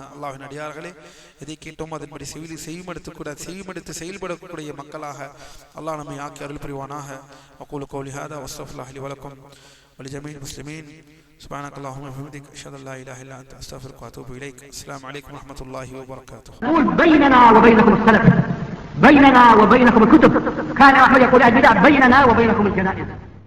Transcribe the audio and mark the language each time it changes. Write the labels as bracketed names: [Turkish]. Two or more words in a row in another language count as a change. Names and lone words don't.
[Tamil] அல்லாஹ்வின் அடியார்களே, எதை கேட்டோம் அதன்படி செவிமடுத்து செயல்படக்கூடிய மக்களாக அல்லாஹ் நம்மை ஆக்கி அருள் புரிவானாக. [Arabic] أقول قولي هذا وأستغفر الله لي ولكم ولجميع المسلمين. سبحانك اللهم وبحمدك أشهد أن لا إله إلا أنت أستغفرك وأتوب إليك. السلام عليكم ورحمة الله وبركاته. بيننا وبينكم السلف، بيننا وبينكم الكتب. كان أحمد يقول البدع بيننا وبينكم الجنائز.